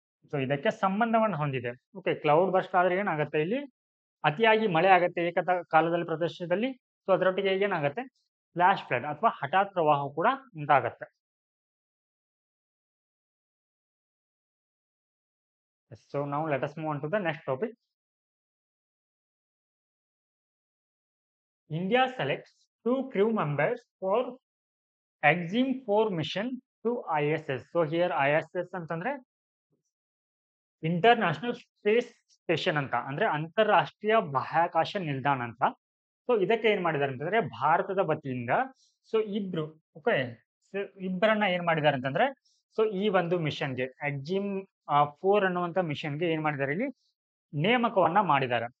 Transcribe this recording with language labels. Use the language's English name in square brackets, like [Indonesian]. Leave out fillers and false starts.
[Kannada] So ಇದಕ್ಕೆ ಸಂಬಂಧವನ್ನು ಹೊಂದಿದೆ. ಓಕೆ. ಕ್ಲೌಡ್ ಬರ್ಸ್ಟ್ ಆದ್ರೆ ಏನಾಗುತ್ತೆ ಇಲ್ಲಿ ಅತಿಯಾಗಿ ಮಳೆ ಆಗುತ್ತೆ ಕಾಲದಲ್ಲಿ ಪ್ರದೇಶದಲ್ಲಿ ಸೊ ಅದರೊಟ್ಟಿಗೆ ಏನಾಗುತ್ತೆ ಫ್ಲಾಶ್ ಫ್ಲಡ್ ಅಥವಾ ಹಠಾತ್ ಪ್ರವಾಹ ಕೂಡ ಉಂಟಾಗತ್ತೆ. [English] So ನಾವು let us move on to the next topic. India selects 2 crew members for EXIM 4 mission to ISS. [Kannada] So here ISS ಅಂತಂದ್ರೆ ಇಂಟರ್ನ್ಯಾಷನಲ್ ಸ್ಪೇಸ್ ಸ್ಟೇಷನ್ ಅಂತ, ಅಂದ್ರೆ ಅಂತಾರಾಷ್ಟ್ರೀಯ ಬಾಹ್ಯಾಕಾಶ ನಿಲ್ದಾಣ ಅಂತ. ಸೊ ಇದಕ್ಕೆ ಏನ್ ಮಾಡಿದ್ದಾರೆ ಅಂತಂದ್ರೆ ಭಾರತದ ವತಿಯಿಂದ ಸೊ ಇಬ್ರು ಓಕೆ ಇಬ್ಬರನ್ನ ಏನ್ ಮಾಡಿದ್ದಾರೆ ಅಂತಂದ್ರೆ ಸೊ ಈ ಒಂದು ಮಿಷನ್ಗೆ ಎಕ್ಸಿಮ್ 4 ಅನ್ನುವಂತ ಮಿಷನ್ಗೆ ಏನ್ ಮಾಡಿದ್ದಾರೆ ಇಲ್ಲಿ ನೇಮಕವನ್ನ ಮಾಡಿದ್ದಾರೆ.